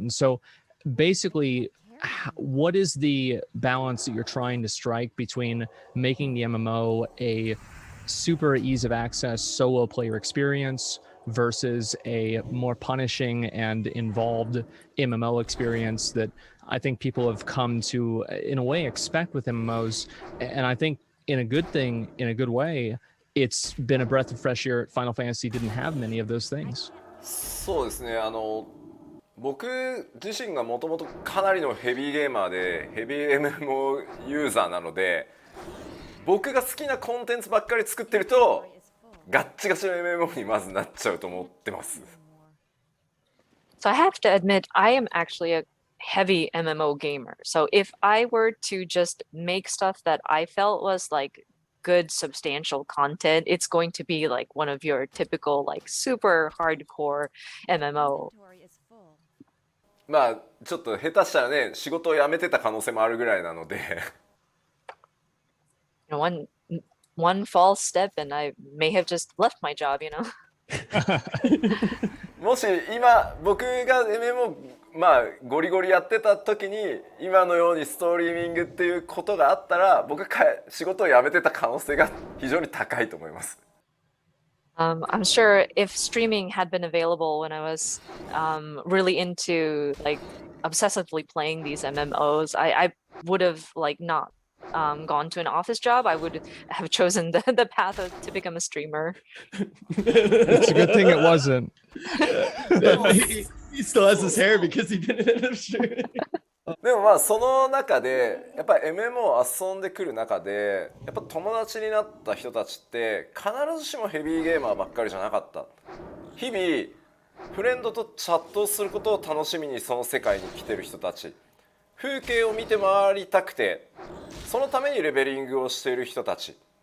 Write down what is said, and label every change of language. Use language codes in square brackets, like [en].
[en] And so basically, what is the balance that you're trying to strike between making the MMO a super ease of access solo player experience versus a more punishing and involved MMO experience that I think people have come to, in a way, expect with MMOs? And I think in a good way, it's been a breath of fresh air. Final Fantasy didn't have many of those things. [ja] そうですね、僕自身がもともとかなりのヘビーゲーマーでヘビー MMO ユーザーなので、僕が好きなコンテンツばっかり作ってるとガッチガチの MMO にまずなっちゃうと思ってます。 [en] So I have to admit, I am actually a heavy MMO gamer. So if I were to just make stuff that I felt was like good substantial content, it's going to be like one of your typical like super hardcore MMO. Inventory is full. [ja] まあちょっと下手したらね、仕事を辞めてた可能性もあるぐらいなので [en] One false step and I may have just left my job, you know. [ja] もし今僕が MMO まあゴリゴリやってた時に今のようにストリーミングっていうことがあったら、僕が仕事を辞めてた可能性が非常に高いと思います。 [en] I'm sure if streaming had been available when I was really into like obsessively playing these MMOs, I would have like not gone to an office job. I would have chosen the path to become a streamer. It's a good thing it wasn't. He still has his hair because he didn't end up streaming. [ja] でもまあその中でやっぱり MMO を遊んでくる中でやっぱ友達になった人たちって必ずしもヘビーゲーマーばっかりじゃなかった。日々フレンドとチャットをすることを楽しみにその世界に来てる人たち、風景を見て回りたくてそのためにレベリングをしている人たち